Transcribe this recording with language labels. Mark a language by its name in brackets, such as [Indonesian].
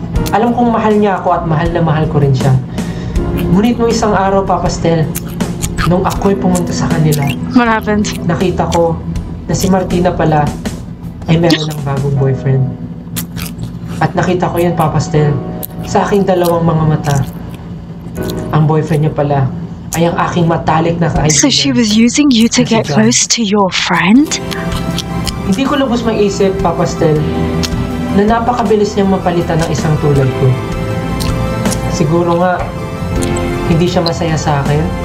[Filipino] Alam kong mahal niya ako at mahal na mahal ko rin siya. Ngunit nung isang araw, Papa Stel, nung ako'y pumunta sa kanila, [English] What happened? [Filipino] nakita ko na si Martina pala ay meron ng bagong boyfriend. At nakita ko yan, Papa Stel, sa aking dalawang mga mata. Ang boyfriend niya pala ay ang aking matalik na kaibigan. [English] So she was using you to get close to your friend? [Filipino] Hindi ko lubos maisip, Papa Stel, na napakabilis niyang mapalitan ng isang tulad ko. Siguro nga, hindi siya masaya sa akin.